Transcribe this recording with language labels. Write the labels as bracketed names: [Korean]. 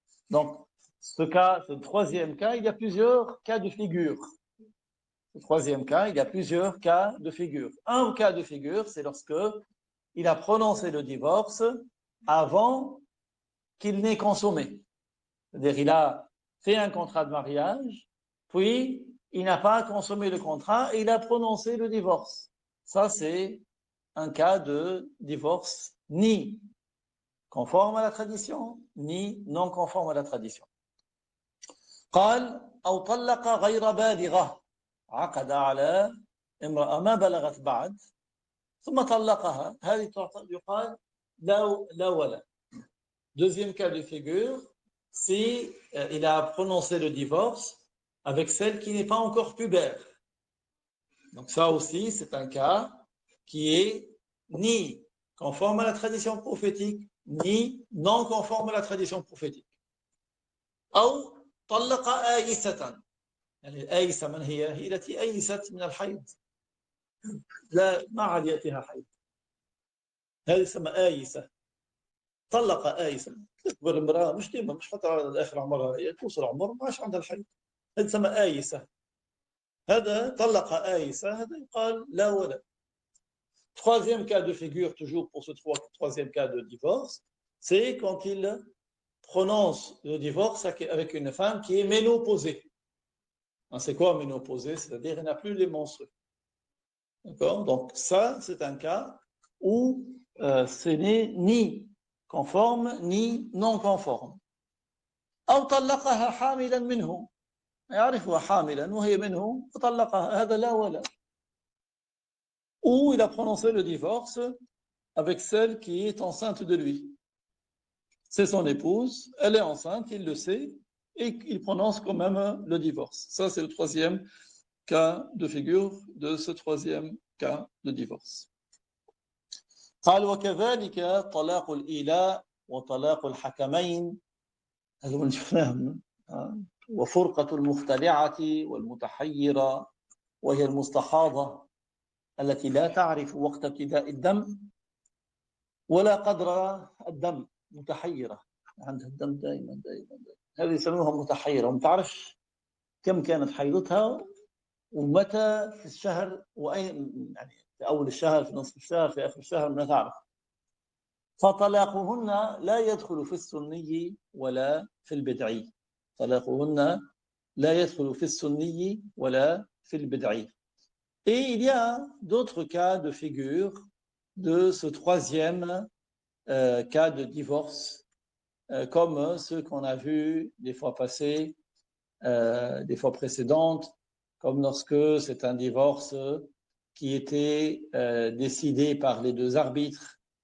[French] Donc, ce 3e cas, il y a plusieurs cas de figure. Le 3e cas, il y a plusieurs cas de figure. Un cas de figure, c'est lorsque il a prononcé le divorce avant qu'il n'ait consommé. C'est-à-dire, il a fait un contrat de mariage, puis il n'a pas consommé le contrat et il a prononcé le divorce. Ça, c'est un cas de divorce ni conforme à la tradition, ni non conforme à la tradition. [Arabic] قال أو طلق غير بالغة عقد على امرأة ما بلغت بعد ثم طلقها هذه يقال لا ولا. [French] Deuxième cas de figure, si il a prononcé le divorce avec celle qui n'est pas encore pubère. Donc ça aussi, c'est un cas qui est ni conforme à la tradition prophétique, ni non conforme à la tradition prophétique. [Arabic] أو طلق آيسة. يعني الآيسة من هي؟ هي التي أيست من الحيض. لا ما عاد يأتيها حيض. هذه اسمها آيسة. طلق آيسة. تكبر المرأة مش ديما، مش حتى على آخر عمرها، هي توصل عمر ما عادش عندها الحيض. هذه تسمى آيسة. هذا طلق آيسة، هذا يقال لا ولا. [French] Troisième cas de figure, toujours pour ce 3e cas de divorce, c'est quand il prononce le divorce avec une femme qui est ménopausée. C'est quoi ménopausée? C'est-à-dire qu'elle n'a plus les menstrues. D'accord? Donc ça, c'est un cas où ce n'est ni conforme ni non conforme. [Arabic] أو طلقها حاملا منه، يعرفها حاملا وهي منه فطلقها، هذا لا ولا. [French] Ou il a prononcé le divorce avec celle qui est enceinte de lui. C'est son épouse, elle est enceinte, il le sait, et il prononce quand même le divorce. Ça, c'est le 3e cas de figure de ce 3e cas de divorce. [Arabic] قال وكذلك طلاق الإيلاء وطلاق الحكمين، هذا من فهم، وفرقة المختلعة والمتحيرة وهي المستحاضة التي لا تعرف وقت ابتداء الدم ولا قدر الدم، متحيرة، عندها الدم دائما. هذه يسموها متحيرة وما تعرفش كم كانت حيضتها ومتى في الشهر وأين، يعني في أول الشهر، في نصف الشهر، في آخر الشهر، ما تعرف. فطلاقهن لا يدخل في السني ولا في البدعي. طلاقهن لا يدخل في السني ولا في البدعي. [French] Et il y a d'autres cas de figure de ce 3e cas de divorce, comme ceux qu'on a vus des fois passées, des fois précédentes, comme lorsque c'est un divorce qui était décidé par les deux arbitres.